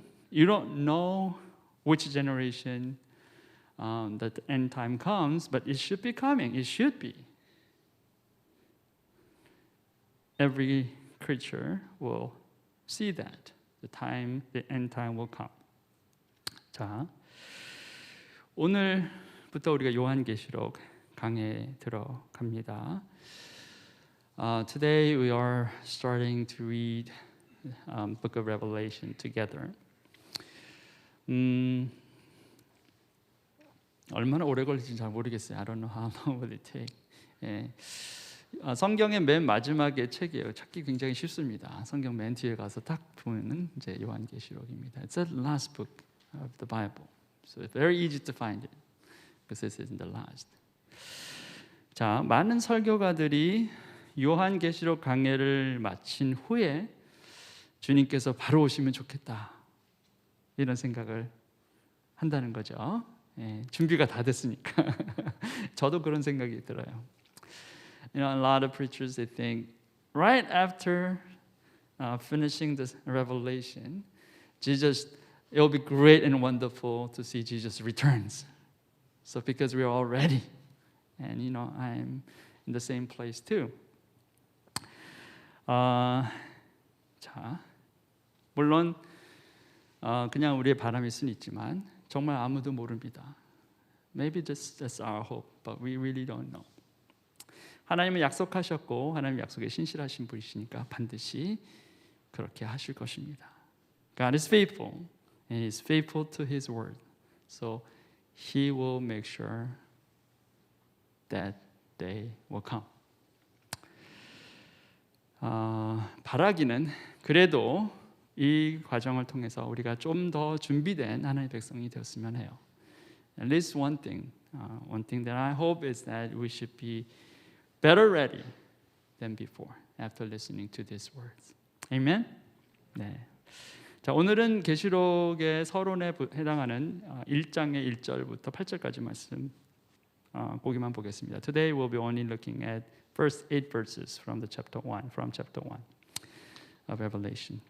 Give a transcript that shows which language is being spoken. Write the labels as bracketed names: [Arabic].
[English] You don't know which generation that the end time comes, but it should be coming. It should be. Every creature will see that. The end time will come. [Korean] 자, 오늘부터 우리가 요한계시록 강해에 들어갑니다. [English] Today we are starting to read Book of Revelation together. [Korean] 얼마나 오래 걸릴지 잘 모르겠어요. [English] I don't know how long will it take. [Korean] 예. 성경의 맨 마지막의 책이에요. 찾기 굉장히 쉽습니다. 성경 맨 뒤에 가서 딱 보면은 이제 요한계시록입니다. [English] It's the last book of the Bible, so it's very easy to find it because this is the last. [Korean] 자, 많은 설교가들이 요한계시록 강해를 마친 후에 주님께서 바로 오시면 좋겠다 이런 생각을 한다는 거죠. 예, 준비가 다 됐으니까. 저도 그런 생각이 들어요. [English] You know, a lot of preachers they think right after finishing this revelation, it will be great and wonderful to see Jesus returns. So because we are all ready, and you know, I'm in the same place too. [Korean] 자, 물론 그냥 우리의 바람일 수는 있지만 정말 아무도 모릅니다. [English] Maybe that's our hope, but we really don't know. [Korean] 하나님은 약속하셨고 하나님 약속에 신실하신 분이시니까 반드시 그렇게 하실 것입니다. [English] God is faithful and He is faithful to His word. So He will make sure that day will come. [Korean] 바라기는 그래도 이 과정을 통해서 우리가 좀 더 준비된 하나님의 백성이 되었으면 해요. [English] At least one thing that I hope is that we should be better ready than before after listening to these words. [Korean] Amen. 네. 자, 오늘은 계시록의 서론에 해당하는 1장의 1절부터 8절까지 말씀 보기만 보겠습니다. [English] Today we'll be only looking at first 8 verses from chapter 1 of Revelation.